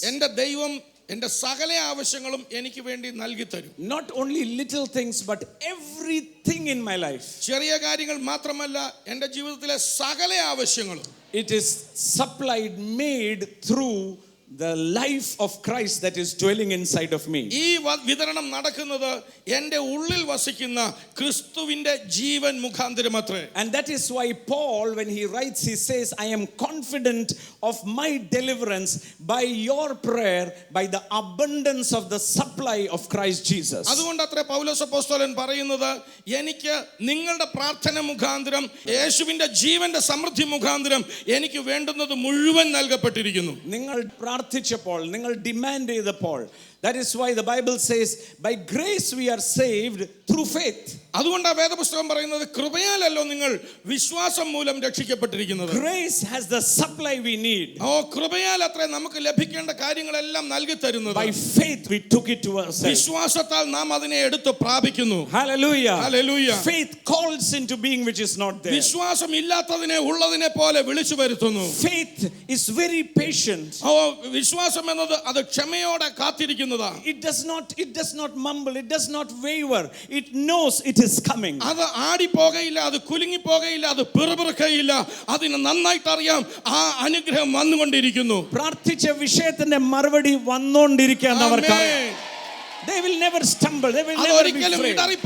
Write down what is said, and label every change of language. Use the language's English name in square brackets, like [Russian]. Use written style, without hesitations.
[Malayalam] എൻ്റെ ദൈവം എൻ്റെ സകല ആവശ്യങ്ങളും എനിക്ക് വേണ്ടി നൽകി തരും. [English] Not only little things but everything in my life. [Malayalam] ചെറിയ കാര്യങ്ങൾ മാത്രമല്ല, എൻ്റെ ജീവിതത്തിലെ സകല ആവശ്യങ്ങളും [English] It is supplied, made through the life of Christ that is dwelling inside of me. [Malayalam] ഈ വിതരണം നടക്കുന്നത് എൻ്റെ ഉള്ളിൽ വസിക്കുന്ന ക്രിസ്തുവിന്റെ ജീവൻ മുഖാന്തരമത്രേ. [English] And that is why Paul, when he writes, he says, I am confident of my deliverance by your prayer, by the abundance of the supply of Christ Jesus. [Malayalam] അതുകൊണ്ടത്രേ പൗലോസ് അപ്പോസ്തലൻ പറയുന്നത്, എനിക്ക് നിങ്ങളുടെ പ്രാർത്ഥന മുഖാന്തരം യേശുവിന്റെ ജീവന്റെ സമൃദ്ധി മുഖാന്തരം എനിക്ക് വേണ്ടുന്നത് മുഴുവൻ നൽകപ്പെട്ടിരിക്കുന്നു. നിങ്ങൾ പ്രാർത്ഥിച്ചപ്പോൾ, നിങ്ങൾ ഡിമാൻഡ് ചെയ്തപ്പോൾ, [English] that is why the Bible says, by grace we are saved through faith. [Malayalam] അതുകൊണ്ടാണ് വേദപുസ്തകം പറയുന്നത്, കൃപയാലല്ലോ നിങ്ങൾ വിശ്വാസം മൂലം രക്ഷിക്കപ്പെട്ടിരിക്കുന്നത്. [English] Grace has the supply we need. [Malayalam] കൃപയാൽ അത്രേ നമുക്ക് ലഭിക്കേണ്ട കാര്യങ്ങളെല്ലാം നൽകി തരുന്നത്. [English] By faith we took it to ourselves. [Malayalam] വിശ്വാസത്താൽ നാം അതിനെ എടുത്ത് പ്രാപിക്കുന്നു. [English] Hallelujah. Hallelujah. Faith calls into being which is not there. [Malayalam] വിശ്വാസം ഇല്ലാത്തതിനെ ഉള്ളതിനെ പോലെ വിളിച്ചു വരുത്തുന്നു. [English] Faith is very patient. [Malayalam] വിശ്വാസം എന്നത് അത് ക്ഷമയോടെ കാത്തിരിക്കുന്നതാണ്. [English] It does not mumble, it does not waver. It knows it is coming. [Malayalam] അത് ആടി പോകയില്ല, അത് കുലുങ്ങി പോകയില്ല, അത് പിറുപിറുക്കയില്ല. അതിന് നന്നായിട്ട് അറിയാം ആ അനുഗ്രഹം വന്നുകൊണ്ടിരിക്കുന്നു. പ്രാർത്ഥിച്ച വിഷയത്തിന്റെ മറുപടി വന്നുകൊണ്ടിരിക്കാൻ അവർക്കറിയാം. [English] They will never stumble, they will never be afraid.